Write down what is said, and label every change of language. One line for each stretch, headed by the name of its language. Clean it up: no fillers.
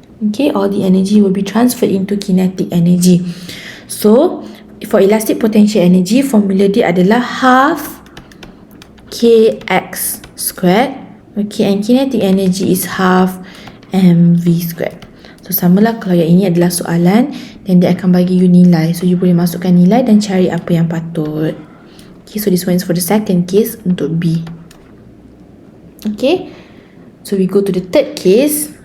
English: Okay, all the energy will be transferred into kinetic energy. So, for elastic potential energy,
Malay: formula dia adalah
English: half kx squared. Okay, and kinetic energy is half mv squared.
Malay: So, samalah kalau yang ini adalah soalan dan dia akan bagi you nilai. So, you boleh masukkan nilai dan cari apa yang patut.
English: Okay, so this one is for the second case
Malay: untuk
English: B. Okay, so we go to the third case.